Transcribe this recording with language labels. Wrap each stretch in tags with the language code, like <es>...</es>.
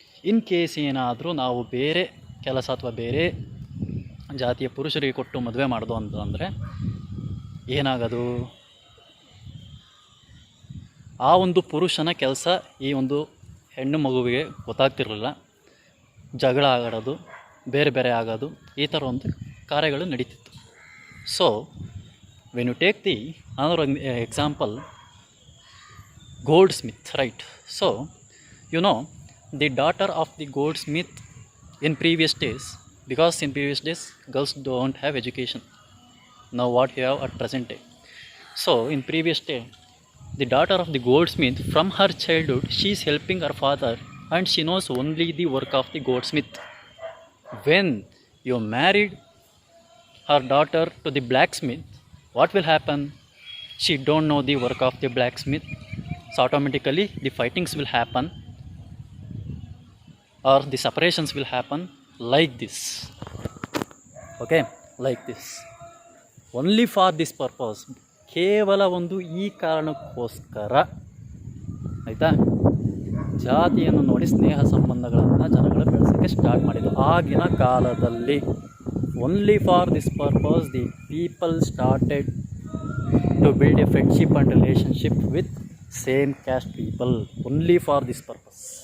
<en>in case</en> <kn>ಏನಾದರೂ ನಾವು ಬೇರೆ ಕೆಲಸ ಅಥವಾ ಬೇರೆ ಜಾತಿಯ ಪುರುಷರಿಗೆ ಕೊಟ್ಟು ಮದುವೆ ಮಾಡೋದು ಅಂತಂದರೆ ಏನಾಗೋದು, ಆ ಒಂದು ಪುರುಷನ ಕೆಲಸ ಈ ಒಂದು ಹೆಣ್ಣು ಮಗುವಿಗೆ ಗೊತ್ತಾಗ್ತಿರಲಿಲ್ಲ. ಜಗಳ ಆಗೋದು, ಬೇರೆ ಬೇರೆ ಆಗೋದು, ಈ ಥರ ಒಂದು ಕಾರ್ಯಗಳು ನಡೀತಿತ್ತು. So when you take the</kn> <en>another example, goldsmith, right? So you know, the daughter of the goldsmith in previous days, because in previous days girls don't have education, now what you have at present day. So in previous day, the daughter of the goldsmith, from her childhood she is helping her father and she knows only the work of the goldsmith. When you married her daughter to the blacksmith, what will happen? She don't know the work of the blacksmith, so automatically the fightings will happen or the separations will happen like this. Okay, like this. Only for this purpose,</en> <kn>ಕೇವಲ ಒಂದು ಈ ಕಾರಣಕ್ಕೋಸ್ಕರ, ಆಯಿತಾ, ಜಾತಿಯನ್ನು ನೋಡಿ ಸ್ನೇಹ ಸಂಬಂಧಗಳನ್ನು ಜನಗಳು ಬೆಳೆಸೋಕ್ಕೆ start ಮಾಡಿದ್ದು ಆಗಿನ ಕಾಲದಲ್ಲಿ.</kn> <en>Only for this purpose the people started to build a friendship and relationship with same caste people, only for this purpose.</en>